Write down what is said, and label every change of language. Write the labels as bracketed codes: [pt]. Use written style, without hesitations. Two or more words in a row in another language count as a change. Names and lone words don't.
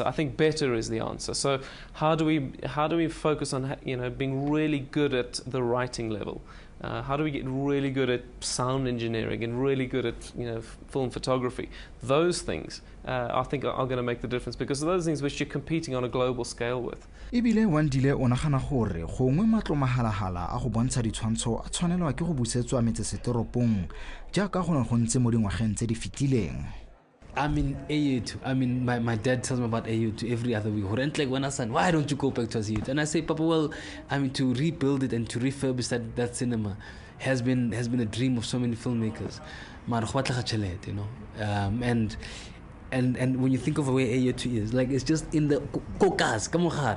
[en] I think better is the answer. So how do we focus on being really good at the writing level? How do we get really good at sound engineering and really good at film photography? Those things I think are going to make the difference because those things which you're competing on a global scale with. [tn] Ebile Wandile o nagana gore gongwe matlo mahalagala a go bontsha ditshwantsho a tshwanelwa ke go busetswa metseseteropong jaaka go ntse mo dingwageng tse di fitileng. [en] I mean, AU2. I mean, my dad tells me about AU2 every other week. Like, when I say, why don't you go back to AU2? And I say, Papa, well, I mean, to rebuild it and to refurbish that cinema has been a dream of so many filmmakers. You know, and when you think of where AU2 is, like, it's just in the kokas, kamohar.